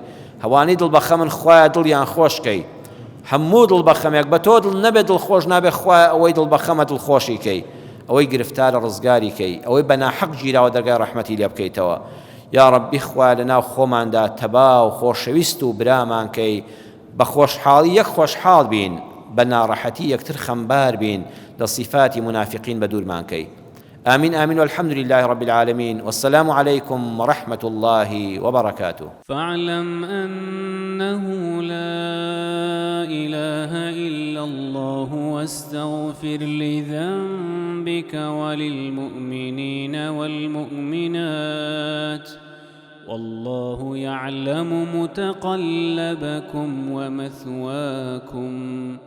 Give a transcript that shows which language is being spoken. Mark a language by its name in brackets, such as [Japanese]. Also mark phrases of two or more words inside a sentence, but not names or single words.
[Central Kurdish] هەوانەی دڵبەخە من خوایە دڵیان خۆشکەی، هەموو دڵبەخەمێک بە تۆ دڵ نەبێت دڵخۆش نابێ، خوایە ئەوەی دڵبەخەمە دڵخۆشی کەی، ئەوەی گرفتارە ڕزگاری کەی، ئەوەی بە ناحەق گیراوە دەرگای ڕەحمەتی لێ بکەیتەوە. یا ڕەبی خوا لەناو خۆماندا تەبا و خۆشەویست و برامان کەی، بە خۆشحاڵی یەک خۆشحاڵ بین، بە ناڕەحەتی یەکتر خەمبار بین، لە صیفاتی منافقین بە دوورمان کەی. [Arabic] آمين آمين والحمد لله رب العالمين والسلام عليكم ورحمة الله وبركاته. فاعلم أنه لا إله إلا الله واستغفر لذنبك وللمؤمنين والمؤمنات والله يعلم متقلبكم ومثواكم.